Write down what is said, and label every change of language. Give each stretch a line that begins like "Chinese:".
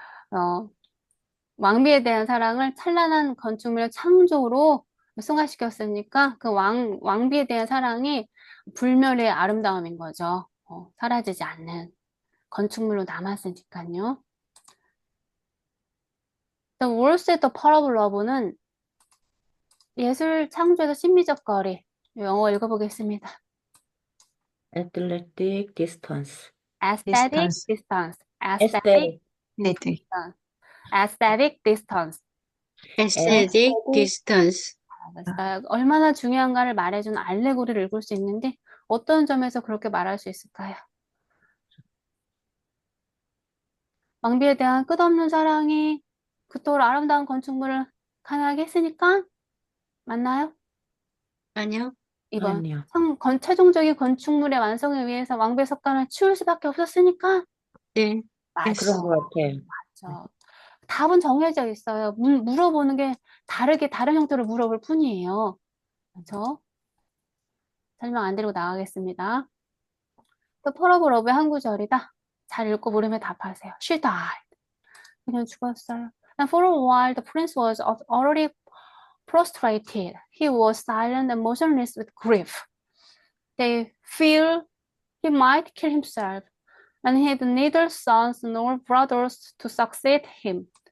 Korean: 어, 왕비에 대한 사랑을 찬란한 건축물의 창조로 승화시켰으니까 그 왕비에 대한 사랑이 불멸의 아름다움인 거죠. 사라지지 않는 건축물로 남았으니까요. The Words at the Pearl of Love는 예술 창조에서 심미적 거리. 영어 읽어보겠습니다.
English: Athletic distance. Aesthetic Distance. distance. Aesthetic Aesthetic.
Korean: 네, 네.
English: distance. Aesthetic distance. Aesthetic Aesthetic. distance.
Korean: 알았어요. 얼마나 중요한가를 말해준 알레고리를 읽을 수 있는데 어떤 점에서 그렇게 말할 수 있을까요? 왕비에 대한 끝없는 사랑이 그토록 아름다운 건축물을 가능하게 했으니까 맞나요? 아니요. 2번. 아니요. 최종적인 건축물의 완성을 위해서 왕비의 석관을 치울 수밖에 없었으니까 네. 맞죠. 그런 것 같아요. 맞죠. 답은 정해져 있어요. 물어보는 게 다른 형태로 물어볼 뿐이에요. 그렇죠? 설명 안 드리고 나가겠습니다. 또 펄어브 러브의 한 구절이다. 잘 읽고 모르면 답하세요.
English: She died.
Korean: 그냥 죽었어요.
English: And for a while the prince was already prostrated. He was silent and motionless with grief. They feared he might kill himself, and he had neither sons nor brothers to succeed him.